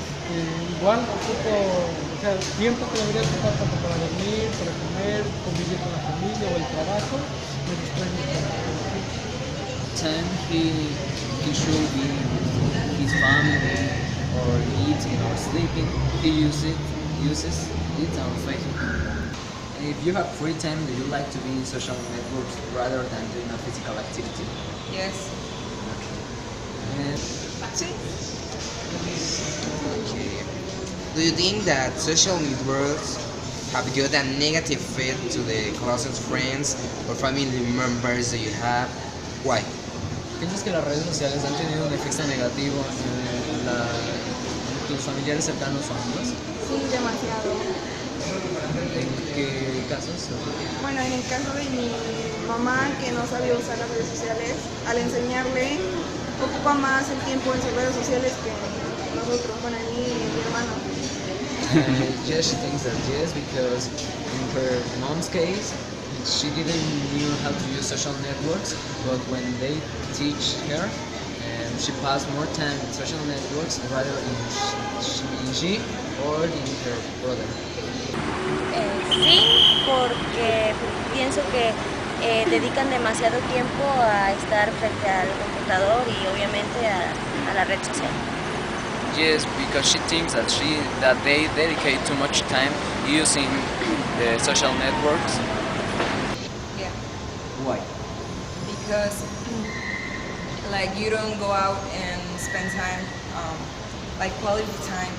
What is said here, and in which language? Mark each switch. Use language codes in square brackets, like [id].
[es] Igual ocupo, o sea, tiempo que debería ocupar tanto para dormir, para comer, convivir con la familia o el trabajo, me distrae mucho. [en] Time he should be with his family or eating or sleeping, he uses it on Facebook. If you have free time, do you like to be in social networks rather than doing a physical activity? Yes. And [es] Sí. [en] Okay. Do you think that social networks have got a negative effect to the closest friends or family members that you have? Why? [es] ¿Piensas que las redes sociales han tenido un efecto negativo en tus familiares cercanos o amigos? Sí, demasiado. ¿En qué casos? Bueno, en el caso de mi mamá, que no sabía usar las redes sociales, al enseñarle, ocupa más el tiempo en sus redes sociales que nosotros, bueno, en mí y en mi hermano. [en] Yes, she thinks that yes, because in her mom's case, she didn't knew how to use social networks, but when they teach her, she passed more time in social networks rather in she or in her brother. [es] Sí, porque pienso que dedican demasiado tiempo a estar frente al computador y obviamente a la red social. [en] Yes, because she thinks that they dedicate too much time using the social networks. Yeah, Why? because like you don't go out and spend time, like quality time.